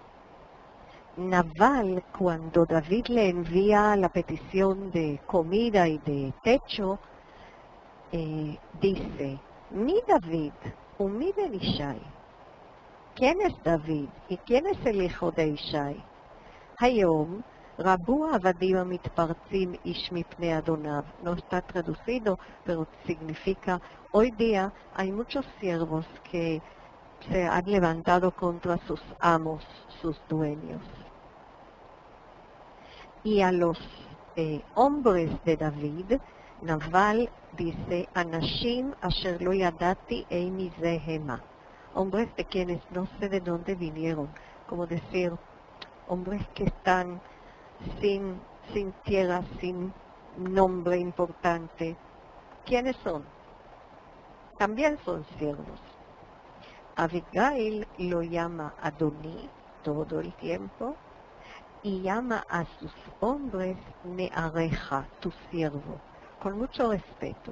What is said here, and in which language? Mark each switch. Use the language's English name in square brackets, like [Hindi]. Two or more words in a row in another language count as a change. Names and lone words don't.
[Spanish] Nabal, cuando David le envía la petición de comida y de techo, dice, [Hebrew] מי דוד, מי בן ישי. [Spanish] ¿Quién es David y quién es el hijo de Ishai? [Hebrew] Hayom, רבו העבדים המתפרצים איש מפני אדוניו. [Spanish] No está traducido, pero significa, hoy día hay muchos siervos que se han levantado contra sus amos, sus dueños. Y a los hombres de David, Nabal dice, [Hebrew] אנשים אשר לא ידעתי אי מזה המה. [Spanish] Hombres de quienes no sé de dónde vinieron, como decir, hombres que están sin tierra, sin nombre importante. ¿Quiénes son? También son siervos. Abigail lo llama Adoní todo el tiempo y llama a sus hombres Neareja, tu siervo, con mucho respeto.